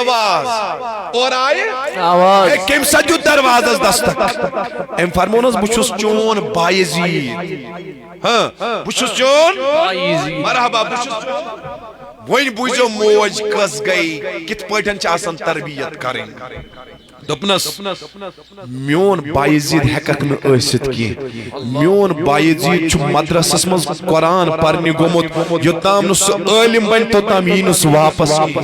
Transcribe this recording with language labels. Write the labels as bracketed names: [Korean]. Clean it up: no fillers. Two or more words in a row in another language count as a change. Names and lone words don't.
[Kashmiri] آواز کم سجو دروازز دستک ام فرمونس بچوس چون بایزید بچوس چون مرحبا بچوس چون وین بوزو موج کس گئی کت پٹن چاسن تربیت کریں دپنس میون بایزید ہیکک نہ ٲسِتھ کی میون بایزید چھ مدرسس مز قرآن پرنہِ گومت یوتام نہ سہ عالم بن توتام یی نہ سہ واپس